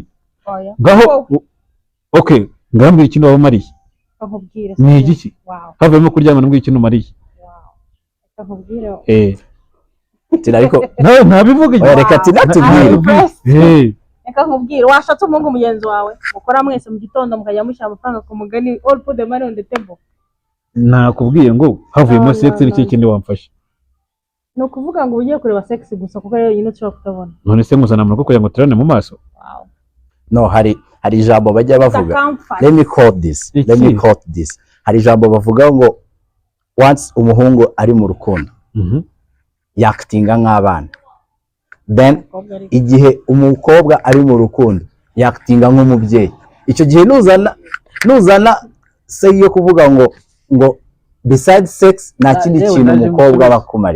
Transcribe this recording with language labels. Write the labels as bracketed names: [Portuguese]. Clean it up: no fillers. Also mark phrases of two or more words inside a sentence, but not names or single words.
[Kinyarwanda] Ngaho ngambira ikintu wabamariye ni igiki? Havuyemo kuryamana mbwira ikintu umariye. Ariko nawe ntabivuga. Reka tubwire. Reka nkubwire, washatse umuhungu mugenzi wawe mukora mwese mu gitondo mukajya mushyira amafaranga ku mugani, [English] all put the money on the table. [Kinyarwanda] Nakubwiye ngo havuyemo sex ni kindi wamfashe. Ni ukuvuga ngo ugiye kureba sex gusa kuko rero nyine ushobora kutabona. None se muzana amakuru kugira ngo turane mu maso? No, hari ijambo bajya bavuga. [English] Let me quote this. [Kinyarwanda] Hari ijambo bavuga ngo once umuhungu ari mu rukundo yakitinga nk'abana, then igihe umukobwa ari mu rukundo yakitinga nk'umubyeyi. Icyo gihe nuzana se yo kuvuga ngo [English] besides sex [Kinyarwanda] nta kindi kintu umukobwa bakumariye.